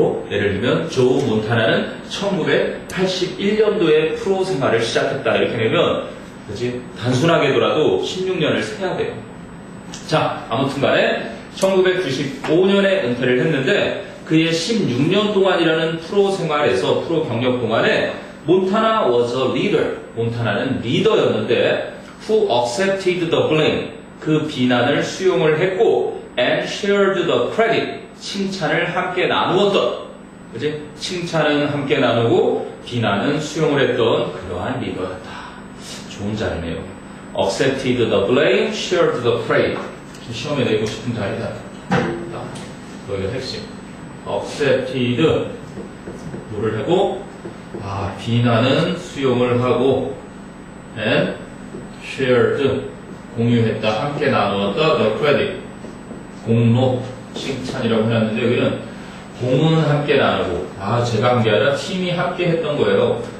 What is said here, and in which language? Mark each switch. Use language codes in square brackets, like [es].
[ko] 예를 들면 조 몬타나는 1981년도에 프로 생활을 시작했다 이렇게 내면 그렇지? 단순하게더라도 16년을 세야 돼요. 자, 아무튼 간에 1995년에 은퇴를 했는데 그의 16년 동안이라는 프로 생활에서 프로 경력 동안에 몬타나 [en] was a leader. [ko] 몬타나는 리더였는데 [en] who accepted the blame. [ko] 그 비난을 수용을 했고 [en] and shared the credit. [ko] 칭찬을 함께 나누었던. 그지? 칭찬은 함께 나누고 비난은 수용을 했던 그러한 리더였다. 좋은 자리네요. [en] accepted the blame, shared the credit. [ko] 시험에 내고 싶은 자리다. 여기가 핵심. accepted 뭐를 하고 비난은 수용을 하고 [en] and shared [ko] 공유했다 함께 나누었다 [en] the credit [ko] 공로 칭찬이라고 해놨는데 여기는 공은 함께 나누고 제가 한 게 아니라 팀이 함께 했던 거예요.